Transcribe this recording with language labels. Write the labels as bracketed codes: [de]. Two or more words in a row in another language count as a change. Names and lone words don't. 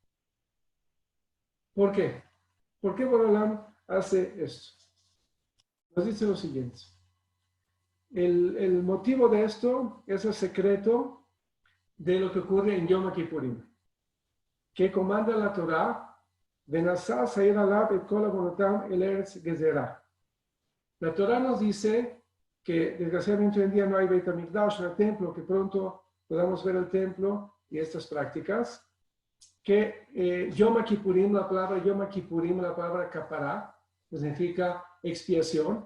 [es] ¿Por qué? ¿Por qué Boreolam hace esto? Nos dice lo siguiente. El motivo de esto es el secreto de lo que ocurre en Yom Kippurim, que comanda la Torah, [he] ונשא השעיר עליו את כל עונותם אל ארץ גזרה. [es] La Torah nos dice que desgraciadamente hoy en día no hay Beit HaMikdash, no hay templo, que pronto podamos ver el templo y estas prácticas, que Yom Kippurim, la palabra Yom Kippurim, la palabra Kapará, que significa expiación.